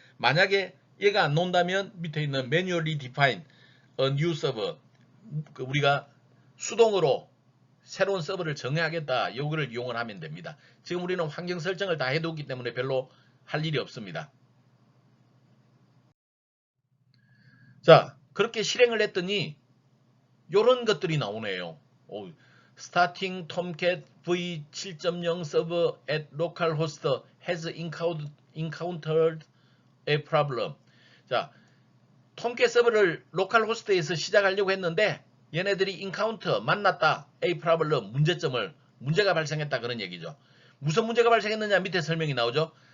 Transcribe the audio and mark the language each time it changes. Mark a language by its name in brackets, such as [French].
[Korean] 만약에 얘가 안 나온다면 밑에 있는 [English] Manually Define a New Server [Korean] 우리가 수동으로 새로운 서버를 정해야겠다. 요거를 이용을 하면 됩니다. 지금 우리는 환경 설정을 다 해뒀기 때문에 별로 할 일이 없습니다. 자, 그렇게 실행을 했더니 요런 것들이 나오네요. [English] Starting Tomcat v7.0 server at localhost has encountered a problem. [Korean] 자, 톰캣 서버를 로컬호스트에서 시작하려고 했는데 얘네들이 encounter 만났다. [English] a problem [Korean] 문제가 발생했다 그런 얘기죠. 무슨 문제가 발생했느냐 밑에 설명이 나오죠.